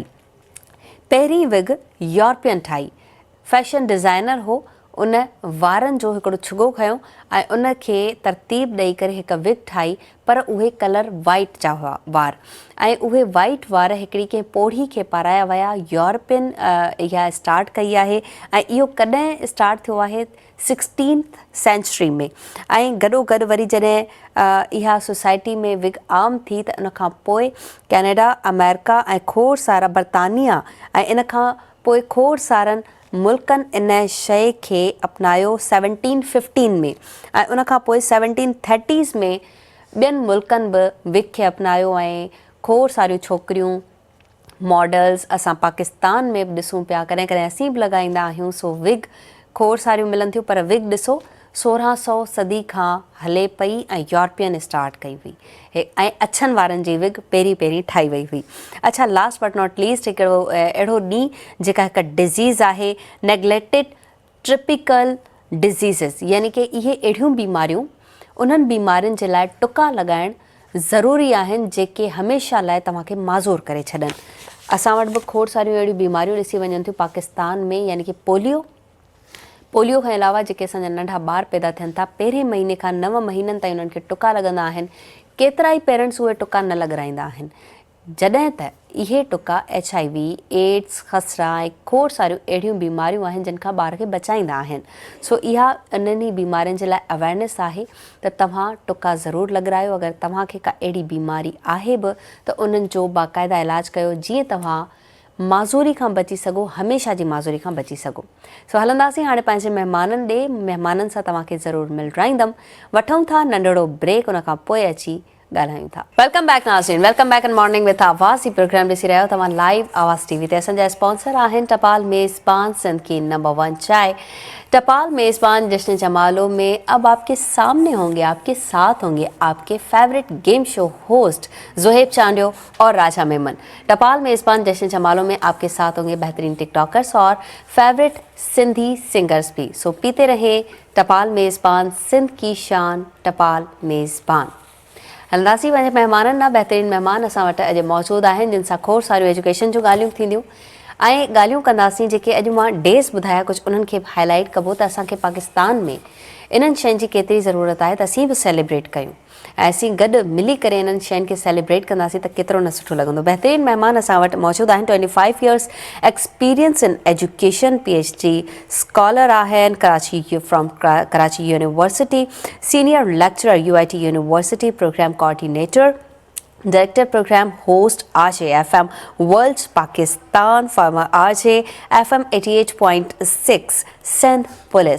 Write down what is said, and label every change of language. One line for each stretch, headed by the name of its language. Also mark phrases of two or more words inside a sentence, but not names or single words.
Sindhi: पहिरीं विग यूरोपियन ठाही,
English: fashion designer
Sindhi: हो, उन वारनि जो हिकिड़ो छुगो खयो ऐं उनखे तरतीब ॾेई करे हिकु विग ठाही, पर उहे
English: colour white
Sindhi: जा हुआ वार, ऐं उहे वाइट वार हिकिड़ी कंहिं पोढ़ी खे पाराया विया। यूरोपियन इहा स्टार्ट कई आहे ऐं इहो कॾहिं स्टार्ट थियो आहे 16th सेंचुरी में, ऐं गॾोगॾु वरी जॾहिं इहा सोसाइटी में विग आम थी त उनखां पोइ कैनेडा, अमेरिका ऐं खोड़ सारा बर्तानिया ऐं इन खां पोइ खोड़ सारनि मुल्कनि इन शइ खे अपनायो 1715 में, ऐं उनखां पोइ 1730s में ॿियनि मुल्कनि बि विग खे अपनायो ऐं खोड़ सारियूं छोकिरियूं मॉडल्स असां पाकिस्तान में बि ॾिसूं पिया, कॾहिं कॾहिं असीं बि लॻाईंदा आहियूं। सो विग खोड़ सारियूं मिलनि थियूं, पर विग ॾिसो 1600 सदी खां हले पई ऐं यूरोपियन स्टार्ट कई हुई ऐं अछनि वारनि जी विग पहिरीं ठाही वई हुई। अच्छा,
English: last but not least
Sindhi: हिकिड़ो अहिड़ो ॾींहुं जेका हिकु डिज़ीज़ आहे,
English: neglected tropical diseases,
Sindhi: यानी कि इहे अहिड़ियूं बीमारियूं, उन्हनि बीमारियुनि जे लाइ टुका लॻाइणु ज़रूरी आहिनि जेके हमेशह लाइ तव्हांखे माज़ूर करे छॾनि। असां वटि बि खोड़ सारियूं अहिड़ियूं बीमारियूं ॾिसी वञनि थियूं पाकिस्तान में, यानी कि पोलियो खां अलावा जेके असांजा नंढा ॿार पैदा थियनि था, पहिरें महीने खां 9 महीननि ताईं उन्हनि खे टुका लॻंदा आहिनि। केतिरा ई पेरेंट्स उहे टुका न लॻाराईंदा आहिनि, जॾहिं त इहे टुका HIV, एड्स, खसरा ऐं खोड़ सारियूं अहिड़ियूं बीमारियूं आहिनि जिन खां ॿार खे बचाईंदा आहिनि। सो इहा इन्हनि बीमारियुनि जे लाइ अवेयरनेस आहे त तव्हां टुका ज़रूरु लॻारायो। अगरि तव्हांखे का अहिड़ी बीमारी आहे बि त उन्हनि जो बाक़ाइदा इलाजु कयो, जीअं तव्हां माज़ूरी खां बची सघो, हमेशह जी माज़ूरी खां बची सघो। सो हलंदासीं हाणे पंहिंजे महिमाननि ॾे, महिमाननि सां तव्हांखे ज़रूरु मिलराईंदमि। वठूं था नंढड़ो ब्रेक, उन खां पोइ अची ॻाल्हायूं था।
English: welcome back नाज़रीन, welcome back in Morning with Awaz.
Sindhi: ही प्रोग्राम ॾिसी रहियो तव्हां लाइव आवाज़ टीवी ते। असांजा स्पॉन्सर आहिनि टपाल मेज़बान,
Urdu: سندھ کی نمبر 1 چائے. تپال میزبان جشن جمالوں میں اب آپ کے سامنے ہوں گے، آپ کے ساتھ ہوں گے آپ کے
English: favourite game show host
Urdu: زہیب چانڈیو اور راجہ میمن. تپال میزبان جشن جمالوں میں آپ کے ساتھ ہوں گے بہترین ٹک ٹاکرز اور
English: favourite Sindhi singers
Urdu: بھی. سو پیتے رہے تپال میزبان، سندھ کی شان تپال میزبان.
Sindhi: हलंदासीं पंहिंजे महिमाननि ॾांहुं। बहितरीनु महिमान असां वटि अॼु मौजूदु आहिनि, जिन सां खोड़ सारियूं एजुकेशन जूं ॻाल्हियूं थींदियूं ऐं ॻाल्हियूं कंदासीं जेके अॼु मां डेज़ ॿुधाया कुझु उन्हनि खे बि हाईलाइट कबो त असांखे पाकिस्तान में इन्हनि शयुनि जी केतिरी ज़रूरत आहे त असीं बि सेलिब्रेट कयूं ऐं असीं गॾु मिली करे इन्हनि शयुनि खे सेलिब्रेट कंदासीं त केतिरो न सुठो लॻंदो। बहितरीनु महिमान असां वटि मौजूदु आहिनि।
English: 25 years experience in education, PhD scholar आहिनि, Karachi from Karachi University, senior lecturer UIT University, program coordinator, director program, host RJFM World Pakistan, former RJFM 88.6 Sindh Police.